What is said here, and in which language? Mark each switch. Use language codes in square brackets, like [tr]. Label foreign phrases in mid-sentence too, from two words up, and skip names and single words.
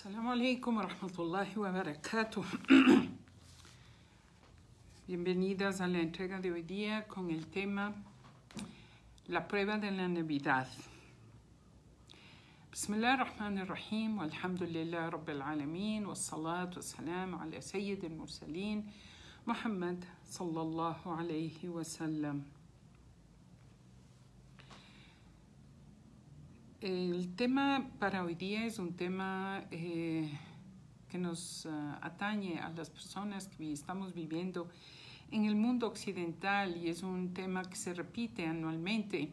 [ar] السلام عليكم ورحمة الله وبركاته. [es] Bienvenidas a la entrega de hoy día con el tema La prueba de la Navidad. [ar] بسم الله الرحمن الرحيم والحمد لله رب العالمين والصلاة والسلام على سيد المرسلين محمد صلى الله عليه وسلم. [es] El tema para hoy día es un tema que nos atañe a las personas que estamos viviendo en el mundo occidental y es un tema que se repite anualmente.